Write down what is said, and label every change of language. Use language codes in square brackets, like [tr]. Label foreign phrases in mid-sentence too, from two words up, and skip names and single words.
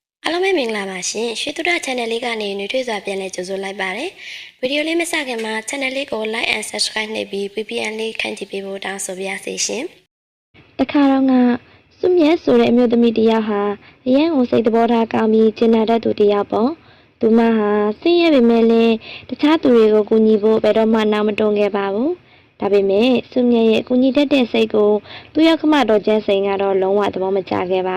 [my] အားလုံးပဲမင်္ဂလာပါရှင်ရွှေသူဒ channel လေးကနေနှွေထွေးစွာပြန်လည်ကြိုဆိုလိုက်ပါတယ်ဗီဒီယိုလေးမစခင်မှာ channel လေးကို [en] like and subscribe [my] နှိပ်ပြီး VPN လေးခန့်ကြည့်ပေးဖို့တောင်းဆိုပါရစေရှင် တခါတော့ကစွမြဲဆိုတဲ့အမျိုးသမီးတယောက်ဟာအရင်ကစိတ်သဘောထားကောင်းပြီးကျင်နာတတ်သူတယောက်ပေါ့သူမဟာဆင်းရဲပေမဲ့လည်းတခြားသူတွေကိုကူညီဖို့ဘယ်တော့မှနောက်မတွန်းခဲ့ပါဘူးဒါပေမဲ့စွမြဲရဲ့ကူညီတတ်တဲ့စိတ်ကိုသူ့ရောက်ခမတော်ကျန်းစိန်ကတော့လုံးဝသဘောမကျခဲ့ပါ